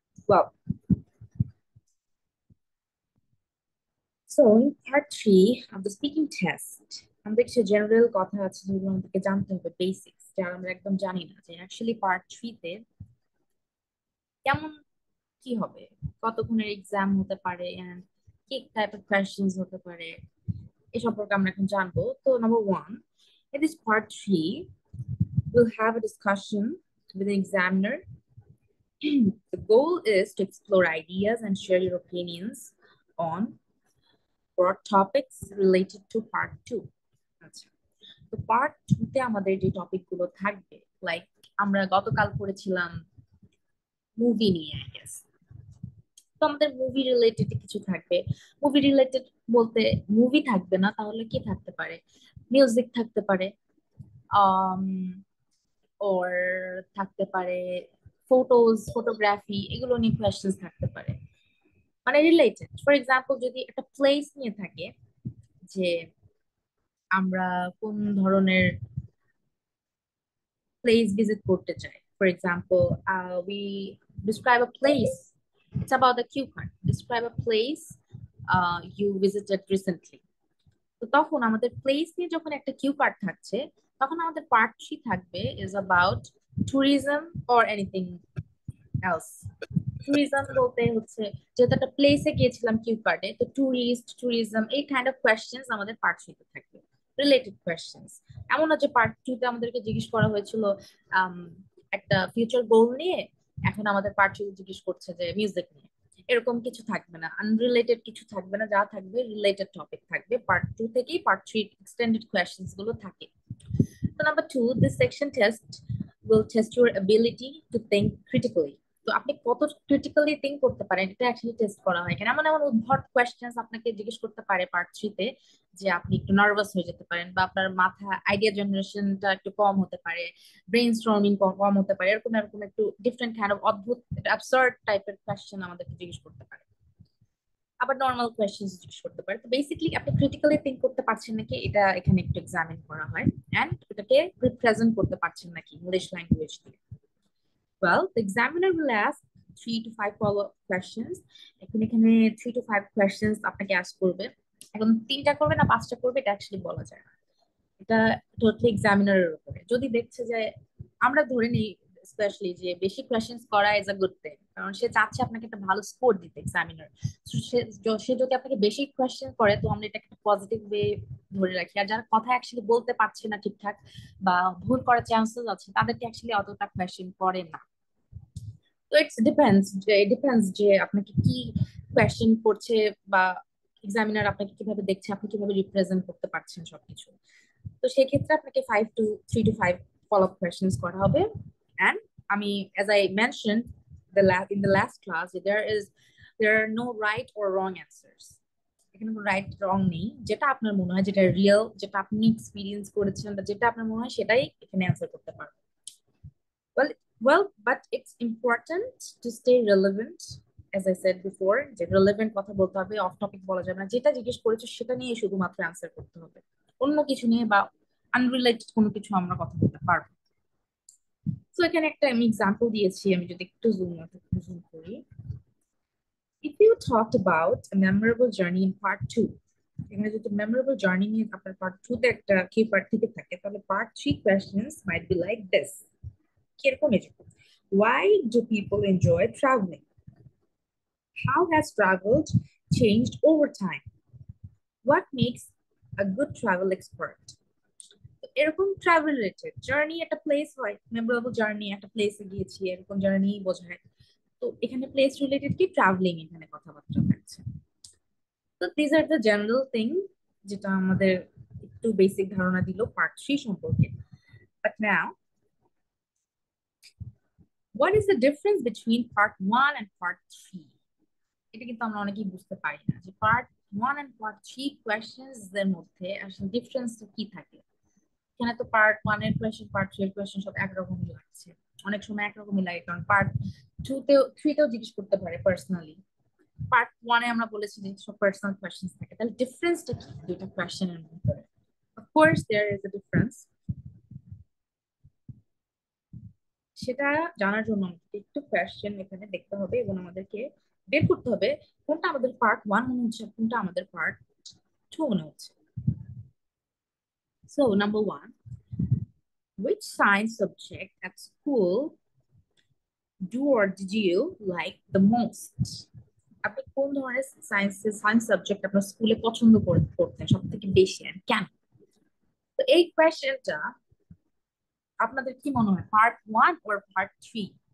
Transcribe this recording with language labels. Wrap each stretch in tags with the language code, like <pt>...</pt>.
<en>Well, so in part 3 of the speaking test,</en> <bn>আমাদের কিছু general কথা আছে যেগুলো আমাদেরকে জানতে হবে, বেসিক্স যারা আমরা একদম জানি না যে অ্যাকচুয়ালি পার্ট 3 তে কেমন কি হবে, কতক্ষণের এক্সাম হতে পারে এন্ড কি টাইপ অফ কোয়েশ্চেন্স হতে পারে এ সম্পর্কে আমরা এখন জানবো। তো number 1,</bn> <en>in this part 3 we'll have a discussion with the examiner. The goal is to explore ideas and share your opinions on broad topics related to part 2.</en> <bn>আচ্ছা, তো পার্ট 2 তে আমাদের যে টপিক গুলো থাকবে, লাইক আমরা গতকাল পড়েছিলাম মুভি নিয়ে, আই গেস। তো আমাদের মুভি রিলেটেড কিছু থাকবে। মুভি রিলেটেড বলতে মুভি থাকবে না, তাহলে কি থাকতে পারে? মিউজিক থাকতে পারে, আম ওর থাকতে পারে ফটোজ, ফটোগ্রাফি, এগুলো নিয়ে কোয়েশ্চেন্স থাকতে পারে, মানে রিলেটেড। ফর এক্সাম্পল, যদি একটা প্লেস নিয়ে থাকে যে আমরা কোন ধরনের প্লেস ভিজিট করতে চাই।</bn> <en>For example, we describe a place. It's about the cue card. Describe a place you visited recently.</en> <bn>তো তখন আমাদের প্লেস নিয়ে যখন একটা কিউ কার্ড থাকছে, তখন আমাদের পার্ট 3 থাকবে</bn> <en>Is about tourism or anything else.</en> <bn>Tourism বলতে হচ্ছে, যেহেতু একটা প্লেসে গিয়েছিলাম কিউ কার্ডে, তো ট্যুরিজম এই কাইন্ড অফ কোয়েশ্চেন্স আমাদের পার্ট 3 তে থাকবে, রিলেটেড কোয়েশ্চেন্স। এমন না যে পার্ট 2 তে আমাদেরকে জিজ্ঞেস করা হয়েছিল আম, একটা ফিউচার গোল নিয়ে, এখন আমাদের পার্ট 3 জিজ্ঞেস করছে যে মিউজিক নিয়ে। এরকম কিছু থাকবে না, আনরিলেটেড কিছু থাকবে না, যা থাকবে রিলেটেড টপিক থাকবে। পার্ট 2 থেকেই পার্ট 3 এক্সটেন্ডেড কোয়েশ্চেন্স গুলো থাকে।</bn> <en>So number 2, this section test will test your ability to think critically.</en> <bn>তো আপনি কত ক্রিটিক্যালি থিঙ্ক করতে পারেন, এটা অ্যাকচুয়ালি টেস্ট করা হয়। কেন এমন এমন উদ্ভট কোয়েশ্চেন্স আপনাকে জিজ্ঞেস করতে পারে পার্ট 3 তে, যে আপনি একটু নার্ভাস হয়ে যেতে পারেন, বা আপনার মাথা আইডিয়া জেনারেশনটা একটু কম হতে পারে, ব্রেন স্টর্মিং কম হতে পারে, এরকম এরকম একটু ডিফারেন্ট কাইন্ড অফ অদ্ভুত অ্যাবসার্ড টাইপের কোয়েশ্চেন আমাদেরকে জিজ্ঞেস করতে পারে। আবার নর্মাল কোয়েশ্চেন্স জিজ্ঞেস করতে পারে। তো বেসিক্যালি আপনি ক্রিটিক্যালি থিঙ্ক করতে পারছেন নাকি, এটা এখানে একটু এক্সামিন করা হয়, এন্ড এটাকে রিপ্রেজেন্ট করতে পারছেন নাকি ইংলিশ ল্যাঙ্গুয়েজ দিয়ে।</bn> <en>Well, the examiner will ask 3 to 5 follow-up questions.</en> <bn>এখানে</bn> <en>3 to 5 questions</en> <bn>আপনাকে ask করবে। এখন 3টা করবে না 5টা করবে, এটা অ্যাকচুয়ালি বলা যায় না। এটা টোটালি এক্সামিনারের উপরে। যদি দেখছে যে, আমরা ধরে নিই স্পেশালি যে বেশি কোয়েশ্চেন্স করা ইজ আ গুড থিং, কারণ সে চাচ্ছে আপনাকে একটা ভালো স্কোর দিতে এক্সামিনার। সে যদি আপনাকে বেশি কোয়েশ্চেন করে, তো আমরা এটাকে একটা পজিটিভ ওয়ে ধরে রাখি। আর যারা কথা অ্যাকচুয়ালি বলতে পারছে না ঠিকঠাক, বা ভুল করার চান্সেস আছে, তাদেরকে অ্যাকচুয়ালি অতটা কোয়েশ্চেন করে না। তো</bn> <en>it depends</en> <bn>যে আপনাকে কি কোয়েশ্চেন করছে, বা এক্সামিনার আপনাকে কিভাবে দেখছে, আপনি কিভাবে রিপ্রেজেন্ট করতে পারছেন সবকিছু। তো সেক্ষেত্রে আপনাকে 3 to 5 ফলো আপ কোয়েশ্চেন্স করা হবে।</bn> <en>And আমি, as I mention in the last class, there are no right or wrong answers.</en> <bn>এখানে কোনো রাইট রং নেই। যেটা আপনার মনে হয়, যেটা রিয়েল, যেটা আপনি এক্সপিরিয়েন্স করেছেন, বা যেটা আপনার মনে হয়, সেটাই এখানে অ্যান্সার করতে পারবেন।</bn> <en>Well, but it's important to stay relevant. As I said before,</en> <bn>যে relevant কথা বলতে হবে, অফ টপিক বলা যাবে না। যেটা জিজ্ঞেস করেছো সেটা নিয়ে শুধুমাত্র অ্যান্সার করতে হবে, অন্য কিছু নিয়ে বা আনরিলেটেড কোনো কিছু আমরা কথা বলতে পারবো। তো এখানে একটা আমি এক্সাম্পল দিয়েছি, আমি যদি একটু জুম করি।</bn> <en>If you talked about a memorable journey in part 2,</en> <bn>এখানে যদি মেমোরেবল জার্নি নিয়ে আপনার পার্ট 2 তে একটা কি পার্ট থেকে থাকে, তাহলে part 3 questions</bn> <en>Might be like this.</en> <bn>কিরকম? এরকম:</bn> <en>why do people enjoy traveling? How has travel changed over time? What makes a good travel expert?</en> <bn>এরকম ট্রাভেল রিলেটেড জার্নি, একটা প্লেস হয়, মেমোরেবল জার্নি, একটা প্লেসে গিয়েছি, এরকম জার্নি বোঝায়। তো এখানে প্লেস রিলেটেড কি, ট্রাভেলিং এখানে কথাবার্তা থাকছে। তো</bn> <en>this are the general thing,</en> <bn>যেটা আমাদের একটু বেসিক ধারণা দিল পার্ট 3 সম্পর্কে।</bn> <en>But now, what is the difference between part 1 and part 3?</en> <bn>এটা কিন্তু আমরা অনেকেই বুঝতে পারি না, যে পার্ট 1 এন্ড পার্ট 3 কোয়েশ্চেন্স এর মধ্যে আসলে ডিফারেন্সটা কি থাকে। এখানে তো পার্ট 1 এর কোয়েশ্চেন, পার্ট 3 এর কোয়েশ্চেন সব একরকমই লাগছে। অনেক সময় একরকমই লাগে, কারণ পার্ট 3 তেও জিজ্ঞেস করতে পারে পার্সোনালি। পার্ট 1 এ আমরা বলেছি যে সব পার্সোনাল কোয়েশ্চেন্স থাকে। তাহলে ডিফারেন্সটা কি দুইটা কোয়েশ্চেনের মধ্যে?</bn> <en>Of course there is a difference.</en> <bn>সেটা জানার জন্য আমাদেরকে একটু কোয়েশ্চেন এখানে দেখতে হবে এবং আমাদেরকে বের করতে হবে কোনটা আমাদের পার্ট ওয়ান মনে হচ্ছে কোনটা আমাদের পার্ট টু মনে হচ্ছে।</bn> <en>So number one, which science subject at school do or did you like the most?</en> <bn>আপনি কোন ধরনের সায়েন্স সাবজেক্ট আপনার স্কুলে পছন্দ করতেন সব থেকে বেশি and কেন? তো এই কোয়েশ্চেনটা আপনাদের কি মনে হয় পার্ট ওয়ান ওর পার্ট থ্রি?</bn>